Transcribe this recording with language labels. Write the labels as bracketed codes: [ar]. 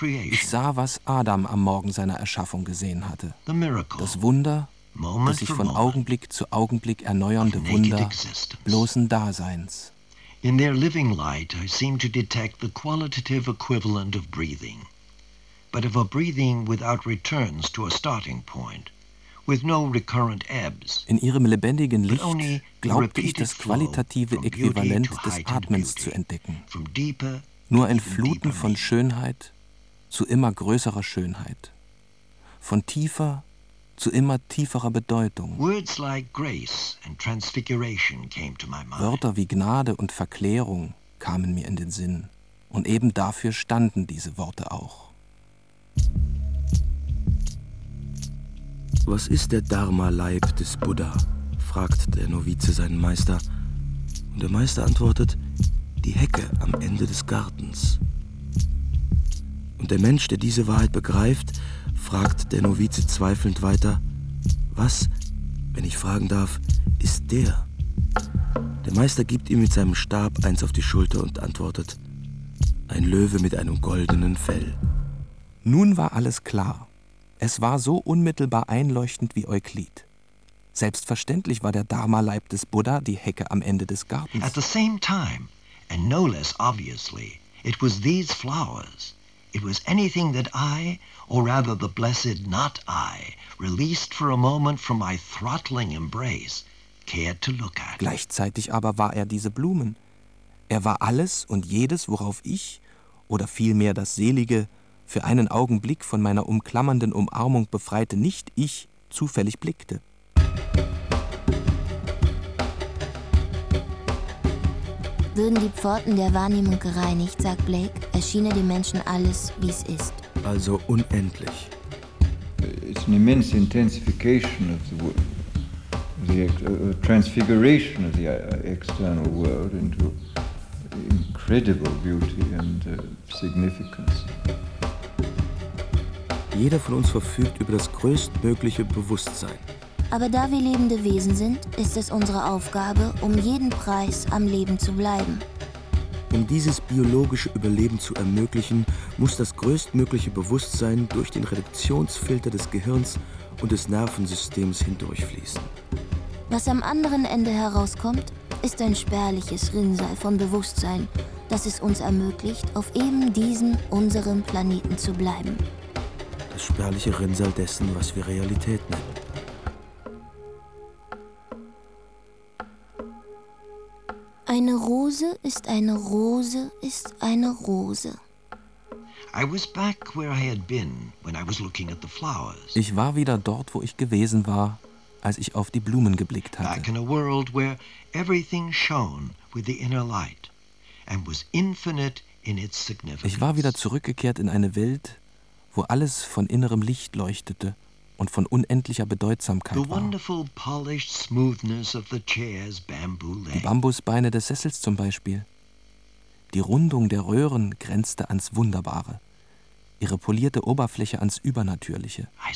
[de] Ich sah, was Adam am Morgen seiner Erschaffung gesehen hatte. Das Wunder, das sich von Augenblick zu Augenblick erneuernde Wunder bloßen Daseins. [en] In their living light, I seemed to detect the qualitative equivalent of breathing. But of a breathing without returns to a starting point, with no recurrent ebbs. [de] In ihrem lebendigen Licht glaubte ich, das qualitative Äquivalent des Atmens zu entdecken. Nur ein Fluten von Schönheit zu immer größerer Schönheit. Von tiefer zu immer tieferer Bedeutung. [en] Words like grace and transfiguration came to my mind. [de] Wörter wie Gnade und Verklärung kamen mir in den Sinn. Und eben dafür standen diese Worte auch. Was ist der Dharma-Leib des Buddha? Fragt der Novize seinen Meister. Und der Meister antwortet, die Hecke am Ende des Gartens. Und der Mensch, der diese Wahrheit begreift, fragt der Novize zweifelnd weiter, was, wenn ich fragen darf, ist der? Der Meister gibt ihm mit seinem Stab eins auf die Schulter und antwortet, ein Löwe mit einem goldenen Fell. Nun war alles klar. Es war so unmittelbar einleuchtend wie Euklid. Selbstverständlich war der Dharma-Leib des Buddha die Hecke am Ende des Gartens. [en] At the same time, and no less obviously, it was these flowers. It was anything that I, or rather the blessed not I, released for a moment from my throttling embrace, cared to look at. [de] Gleichzeitig aber war er diese Blumen. Er war alles und jedes, worauf ich, oder vielmehr das selige, für einen Augenblick von meiner umklammernden Umarmung befreite Nicht-Ich, zufällig blickte. Würden die Pforten der Wahrnehmung gereinigt, sagt Blake, erschiene dem Menschen alles, wie es ist. Also unendlich. [en] It's an immense intensification of the transfiguration of the external world into incredible beauty and significance. [de] Jeder von uns verfügt über das größtmögliche Bewusstsein. Aber da wir lebende Wesen sind, ist es unsere Aufgabe, um jeden Preis am Leben zu bleiben. Um dieses biologische Überleben zu ermöglichen, muss das größtmögliche Bewusstsein durch den Reduktionsfilter des Gehirns und des Nervensystems hindurchfließen. Was am anderen Ende herauskommt, ist ein spärliches Rinnsal von Bewusstsein, das es uns ermöglicht, auf eben diesem, unserem Planeten zu bleiben. Das spärliche Rinnsal dessen, was wir Realität nennen. Eine Rose ist eine Rose ist eine Rose. [en] I was back where I had been when I was looking at the flowers. [de] Ich war wieder dort, wo ich gewesen war, als ich auf die Blumen geblickt hatte. [en] Back in a world where everything shone with the inner light and was infinite in its significance. [de] Ich war wieder zurückgekehrt in eine Welt, wo alles von innerem Licht leuchtete und von unendlicher Bedeutsamkeit war. [en] The wonderful polished smoothness of the chair's bamboo leg. [de] Die Bambusbeine des Sessels zum Beispiel. Die Rundung der Röhren grenzte ans Wunderbare, ihre polierte Oberfläche ans Übernatürliche.